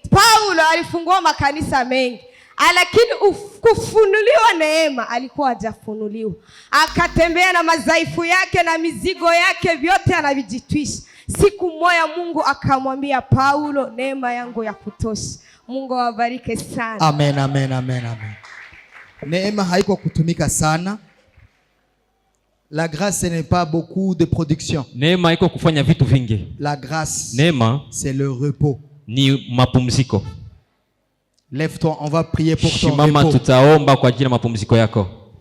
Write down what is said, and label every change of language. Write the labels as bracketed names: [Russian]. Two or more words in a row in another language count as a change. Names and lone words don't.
[Swahili] Paulo alifungua makanisa mengi. Lakini kufunuliwa neema alikuwa hajafunuliwa. Akatembea na madhaifu yake na mizigo yake vyote anavijitwisha. Siku moja Mungu akamwambia Paulo, neema yangu ya kutosha. Mungu awabariki sana. Amen, amen, amen, amen. Neema haiko kutumika sana. [French] La grâce, ce n'est pas beaucoup de production. [Swahili] Neema haiko kufanya vitu vingi. [French] La grâce, [Swahili] neema [French] c'est le repos. [Swahili] Ni mapumziko. [French] Lève-toi, on va prier pour ton repos. [Swahili] Shimama, tutaomba kwa ajili ya mapumziko yako.